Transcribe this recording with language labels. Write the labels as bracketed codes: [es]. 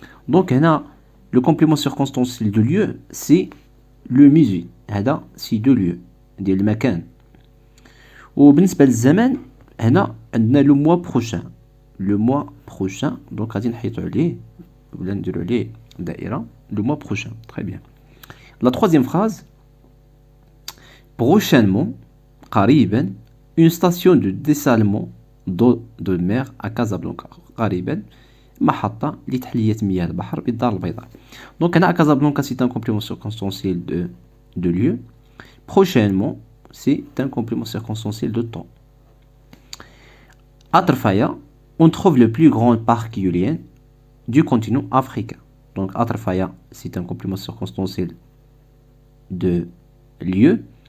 [fr] Donc [ar] هنا [fr] le complément circonstanciel de lieu c'est le musée. [ar] هذا [fr] c'est de lieu [ar] ديال المكان. وبالنسبة للزمان هنا عندنا [fr] le mois prochain. Le mois prochain donc [ar] غادي نحيطوا عليه ولا نديروا عليه دائرة. [fr] Le mois prochain. Très bien. La troisième phrase. Prochainement, [ar] قريبا, [fr] une station de dessalement d'eau de mer à Casablanca. [ar] قريبا محطة لتحلية مياه البحر بالدار البيضاء. [fr] Donc [ar] هنا [fr] à Casablanca c'est un complément circonstanciel de lieu. Prochainement c'est un complément circonstanciel de temps. À Trfaya, on trouve le plus grand parc éolien du continent africain. Donc à Trfaya c'est un complément circonstanciel de lieu.